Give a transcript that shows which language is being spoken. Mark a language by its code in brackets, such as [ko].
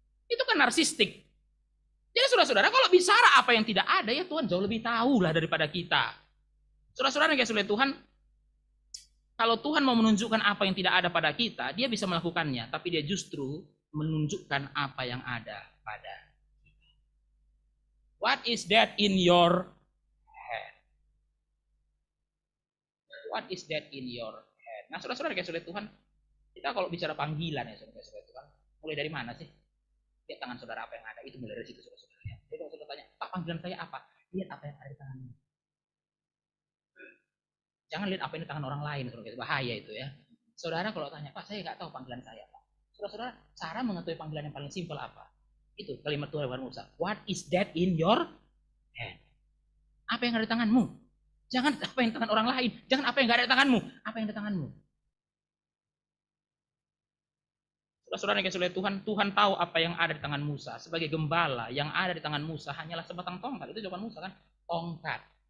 [id] Itu kan narsistik. Jadi saudara-saudara, kalau bicara apa yang tidak ada ya Tuhan jauh lebih tahu lah daripada kita. Saudara-saudara yang oleh Tuhan, kalau Tuhan mau menunjukkan apa yang tidak ada pada kita, dia bisa melakukannya, tapi dia justru menunjukkan apa yang ada pada kita. [en] What is that in your hand? What is that in your hand? [id] Nah, saudara-saudara kasih oleh Tuhan, kita kalau bicara panggilan ya, saudara kasih oleh Tuhan, mulai dari mana sih? Lihat tangan saudara apa yang ada, itu mulai dari situ, saudara-saudara. Jadi kalau saudara tanya, Pak, panggilan saya apa? Lihat apa yang ada di tanganmu. Jangan lihat apa yang di tangan orang lain, saudara. Bahaya itu ya. Saudara kalau tanya, Pak, saya nggak tahu panggilan saya, Pak. Saudara-saudara, cara mengetahui panggilan yang paling simpel apa? Itu kalimat Tuhan Musa. [en] What is that in your hand? [id] Apa yang ada di tanganmu? Jangan apa yang di tangan orang lain. Jangan apa yang nggak ada di tanganmu. Apa yang ada di tanganmu? Saudara-saudara yang kasih oleh Tuhan, Tuhan tahu apa yang ada di tangan Musa. Sebagai gembala, yang ada di tangan Musa hanyalah sebatang tongkat. Itu jawaban Musa kan? Tongkat.